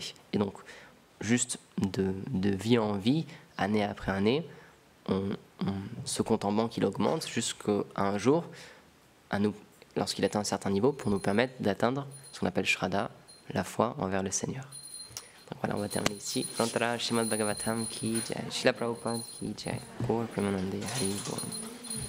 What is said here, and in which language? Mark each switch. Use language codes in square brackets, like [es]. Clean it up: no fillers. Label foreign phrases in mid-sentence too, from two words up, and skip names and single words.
[fr] Et donc, juste de vie en vie, année après année, ce compte en banque il augmente jusqu'à un jour, lorsqu'il atteint un certain niveau, pour nous permettre d'atteindre ce qu'on appelle Shraddha, la foi envers le Seigneur. Donc voilà, on va terminer ici. [hi] श्रीमद् भागवतम् की जय, श्रील प्रभुपाद की जय, गौर प्रेमानन्दे हरि बोल.